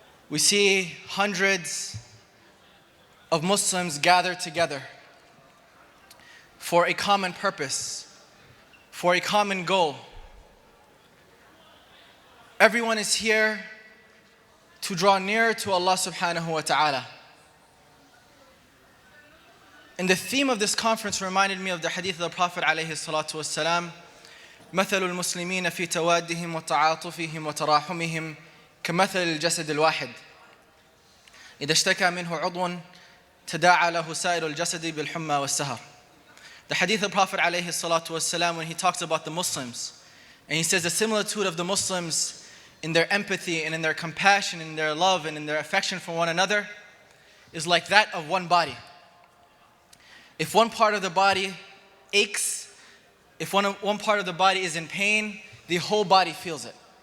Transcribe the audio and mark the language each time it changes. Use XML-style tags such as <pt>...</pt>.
<en>We see hundreds of Muslims gathered together for a common purpose, for a common goal. Everyone is here to draw near to Allah subhanahu wa ta'ala. And the theme of this conference reminded me of the hadith of the Prophet</en> <ar>عليه الصلاة والسلام مثل المسلمين في توادهم وتعاطفهم وتراحمهم كمثل الجسد الواحد إذا اشتكى منه عضو تداعى له سائر الجسد بالحمى والسهر.</ar> <en>The hadith of the Prophet عليه الصلاة والسلام, when he talks about the Muslims, and he says the similitude of the Muslims in their empathy and in their compassion, in their love and in their affection for one another is like that of one body. If one part of the body aches, if one part of the body is in pain, the whole body feels it.</en>